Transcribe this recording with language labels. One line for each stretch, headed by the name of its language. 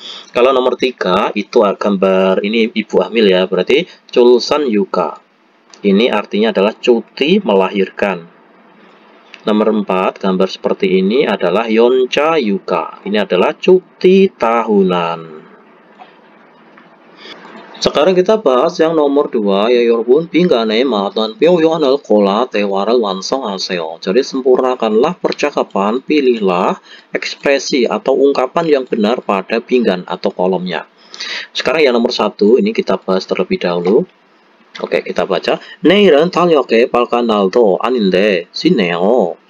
Indonesian: Kalau nomor 3 itu gambar ini ibu hamil ya, berarti 출산 yuka. Ini artinya adalah cuti melahirkan. Nomor 4 gambar seperti ini adalah 연차 yuka. Ini adalah cuti tahunan. Sekarang kita bahas yang nomor 2 ya 여러분.
Korean: 빈간의 말은 표현을 골라 대화를 완성하세요.
Indonesian: Jadi sempurnakanlah percakapan, pilihlah ekspresi atau ungkapan yang benar pada pinggan atau kolomnya. Sekarang yang nomor 1 ini kita bahas terlebih dahulu. Oke, kita baca.
Korean: 내일은 달력에 빨간 날도 아닌데 쉽네요.